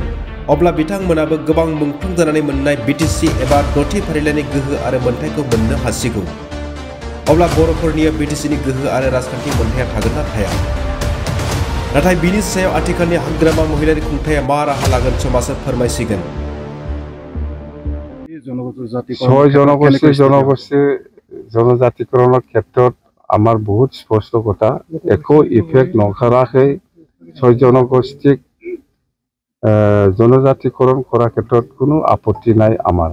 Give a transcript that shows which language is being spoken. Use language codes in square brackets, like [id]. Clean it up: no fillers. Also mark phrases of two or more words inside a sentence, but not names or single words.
[brx] अब्ला बिथांमोनाबो गोबां मुंख्लं जानानै मोननाय बिटिसि एबा द'थि फारिलाइनि गोहो आरो मोन्थायखौ मोननो हासिगौ। अब्ला बर'फोरनियाव बिटिसिनि गोहो आरो राजखान्थि मोन्थाया थागोन ना थाया? नाथाय बिनि सायाव आथिखालनि हाग्रामा महिलारि खुंथाया मा राहा लागोन समाजा फोरमायसिगोन। [as] জনজাতিকৰণৰ ক্ষেত্ৰত আমাৰ বহুত স্পষ্ট কথা, একো ইফেক্ট নকৰাকৈ ৬ জনগোষ্ঠীক জনজাতিকৰণ কৰাৰ ক্ষেত্ৰত কোনো আপত্তি নাই আমাৰ।